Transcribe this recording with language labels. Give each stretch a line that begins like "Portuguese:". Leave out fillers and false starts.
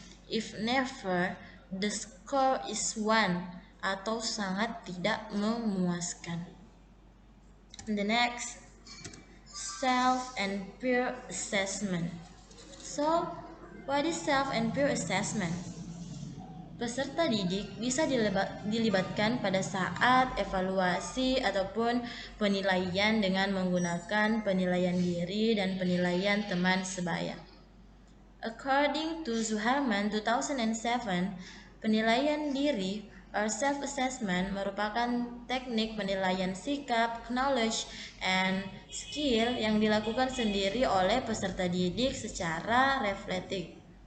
English: If never, the score is 1
Indonesian: atau sangat tidak memuaskan.
English: The next, self and peer assessment. So, what is self and peer assessment?
Indonesian: Peserta didik bisa dilibatkan pada saat evaluasi ataupun penilaian dengan menggunakan penilaian diri dan penilaian teman sebaya.
English: According to Zuharman 2007,
Indonesian: penilaian diri
English: or self-assessment
Indonesian: merupakan teknik penilaian sikap,
English: knowledge, and skill
Indonesian: yang dilakukan sendiri oleh peserta didik secara reflektif.